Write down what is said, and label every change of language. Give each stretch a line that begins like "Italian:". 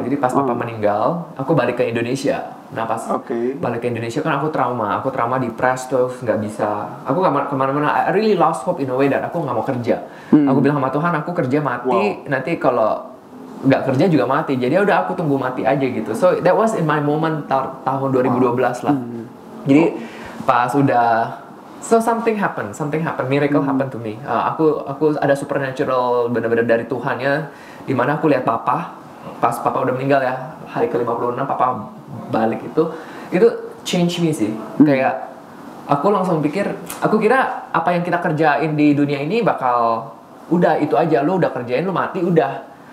Indonesian: Jadi pas papa meninggal, aku balik ke Indonesia. Nah pas balik ke Indonesia kan aku trauma depressed terus nggak bisa. Aku nggak kemana-mana.
English: I really lost hope in a way that
Indonesian: aku nggak mau kerja. Aku bilang sama Tuhan, aku kerja mati. Nanti kalau nggak kerja juga mati. Jadi udah aku tunggu mati aja gitu.
English: So that was in my moment
Indonesian: tahun 2012 lah. Jadi pas udah
English: something happened, miracle happened to me.
Indonesian: Aku ada supernatural benar-benar dari Tuhan ya. Dimana aku lihat papa, pas papa udah meninggal ya, hari ke-56 papa balik itu
English: change me
Indonesian: sih. Kayak aku langsung pikir, aku kira apa yang kita kerjain di dunia ini bakal udah itu aja, lu udah kerjain lu mati udah.